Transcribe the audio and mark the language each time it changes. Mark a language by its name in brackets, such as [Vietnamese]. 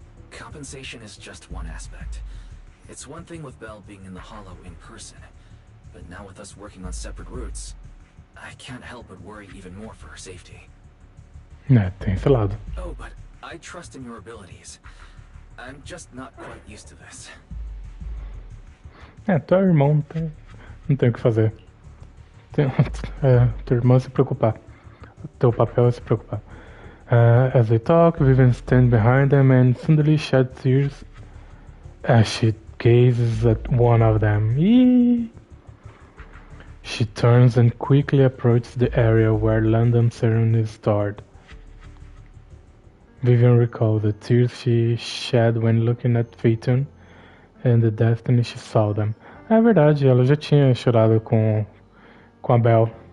[English] Compensation is just one aspect. It's one thing with Belle being in the Hollow in person, but now with us working on separate routes, I can't help but worry even more for her safety. [Portuguese] Né, tem esse lado. [English] Oh, but I trust in your abilities. I'm just not quite used to this. [Portuguese] Tu é irmão, não tem o que fazer. Teu irmão se preocupar. Teu papel é se preocupar. [English] As they talk, Vivian stands behind them and suddenly sheds tears as she gazes at one of them. Eee! She turns and quickly approaches the area where London's serum is stored. Vivian recalls the tears she shed when looking at Phaeton and the destiny she saw them. [Portuguese] É verdade, ela já tinha chorado com a Belle.